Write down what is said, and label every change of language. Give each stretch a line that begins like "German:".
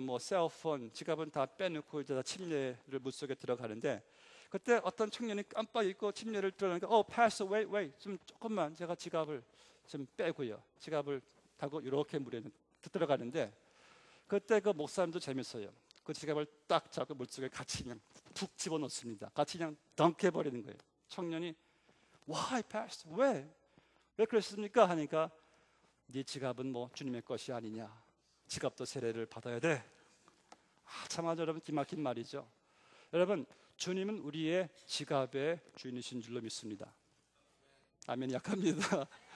Korean: 뭐 셀폰, 지갑은 다 빼놓고 이제 다 침례를 물속에 들어가는데 그때 어떤 청년이 깜빡 잊고 침례를 들어가니까
English: pastor, wait,
Korean: 좀 조금만 제가 지갑을 좀 빼고요. 지갑을 타고 이렇게 물에 들어가는데 그때 그 목사님도 재밌어요. 그 지갑을 딱 잡고 물속에 같이 그냥 툭 집어넣습니다. 같이 그냥 덩크해버리는 거예요. 청년이
English: Why, pastor?
Korean: 왜 그랬습니까? 하니까 네 지갑은 뭐 주님의 것이 아니냐. 지갑도 세례를 받아야 돼. 참 아주 여러분 기막힌 말이죠. 여러분, 주님은 우리의 지갑의 주인이신 줄로 믿습니다. 아멘. 약합니다.